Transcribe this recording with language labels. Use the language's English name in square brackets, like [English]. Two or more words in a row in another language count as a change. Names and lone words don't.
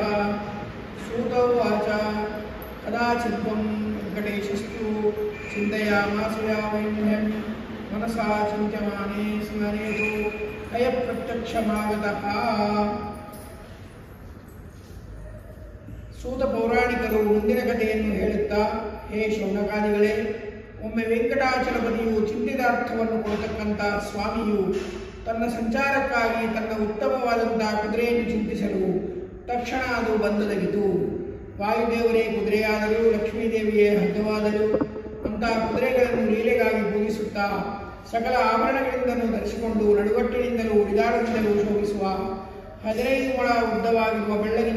[Sanskrit] सूत उवाच कदाचिद्वं वेंकटेशस्तु चिन्तयामास वैन्यं मनसा चिन्त्यमाने स्मरे तु अयप्रत्यक्षमागतः। [Kannada] सूत ಪೌರಾಣಿಕರು ಮುಂದಿನ ಕಥೆಯನ್ನು ಹೇಳುತ್ತಾ, ಹೇ ಶೌನಕಾದಿಗಳೇ, ಒಮ್ಮೆ ವೆಂಕಟಾಚಲಪತಿಯು ಚಿಂತಿತ ಅರ್ಥವನ್ನು ಕೊಡತಕ್ಕಂಥ ಸ್ವಾಮಿಯು ತನ್ನ ಸಂಚಾರಕ್ಕಾಗಿ ತನ್ನ ಉತ್ತಮವಾದಂತಹ ಕುದುರೆಯನ್ನು ಚಿಂತಿಸಲು ತಕ್ಷಣ ಅದು ಬಂದೊದಗಿತು. ವಾಯುದೇವರೇ ಕುದುರೆಯಾದರೂ ಲಕ್ಷ್ಮೀದೇವಿಯೇ ಹಗ್ಗವಾದರೂ ಅಂತಹ ಕುದುರೆಗಳನ್ನು ಲೀಲೆಗಾಗಿ ಪೂಜಿಸುತ್ತಾ ಸಕಲ ಆಭರಣಗಳಿಂದಲೂ ಧರಿಸಿಕೊಂಡು ನಡುಗಟ್ಟಿನಿಂದಲೂ ಉಡಿದಾರದಿಂದಲೂ ಶೋಭಿಸುವ 15 ಮೊಳ ಉದ್ದವಾಗಿರುವ ಬೆಳ್ಳಗಿನ